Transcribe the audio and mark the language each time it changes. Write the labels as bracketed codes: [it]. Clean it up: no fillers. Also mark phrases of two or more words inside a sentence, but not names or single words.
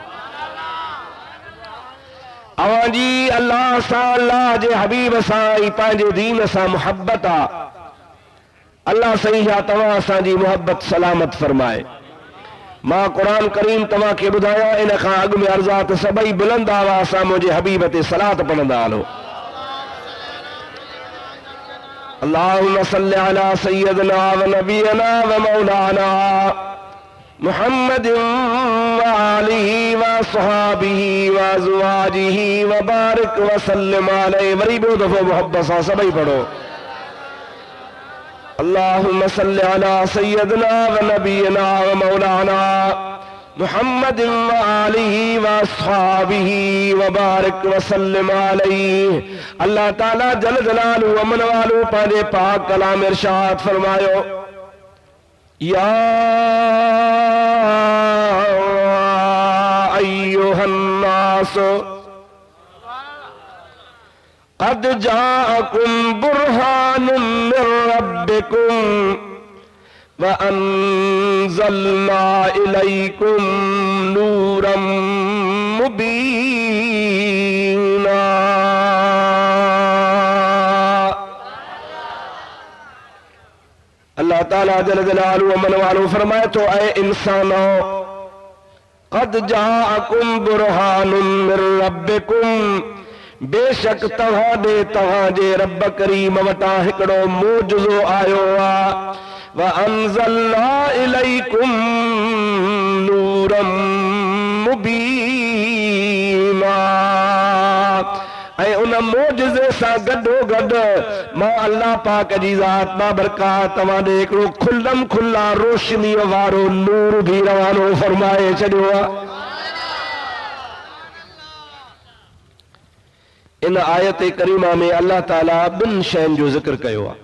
[sd] अवां जी अल्लाह सां, अल्लाह जे हबीब सां ऐं पंहिंजे दीन सां मुहबत आहे। अल्लाह सही आहे, तव्हां असांजी मुहबत सलामत फरमाए। मां क़ुरान करीम तव्हां खे ॿुधायां, इन खां अॻु में अर्ज़ा त सभई बुलंद आवाज़ सां मुंहिंजे हबीब ते सलात पढ़ंदा हलो। [ar] اللهم صل على سيدنا ونبينا ومولانا محمد وآله وأصحابه وأزواجه وبارك وسلم عليه. [sd] वरी ॿियो दफ़ो मोहब्बत सां सभई पढ़ो। [ar] اللهم صل على سيدنا ونبينا ومولانا محمد وآله وأصحابه وبارك وسلم عليه. [sd] अल्लाह ताला जल जलालु अमन वालू पांजे पाक कलाम इरशाद फरमायो, [ar] يا أيها الناس قد جاءكم برهان من ربكم وأنزلنا إليكم نورا مبينا. [sd] अल्लाह ताला जल जलालहु व मन वालो फरमाए तो ऐ इंसानो, [ar] قد جاءكم برهان من ربكم, [sd] बेशक तव्हांजे रब करीम वटां हिकिड़ो मोजज़ो आयो आहे। [ar] وأنزلنا إليكم نورا مبينا, [sd] ऐं उन मोजज़े सां गॾोगॾु मां अल्लाह पाक जी ज़ात बाबरकात तव्हां ॾे हिकिड़ो खुलम खुला रोशनीअ वारो नूर भी रवानो फरमाए छॾियो आहे। इन आयत करीमा में अल्लाह ताला ॿिनि शयुनि जो ज़िक्र कयो आहे।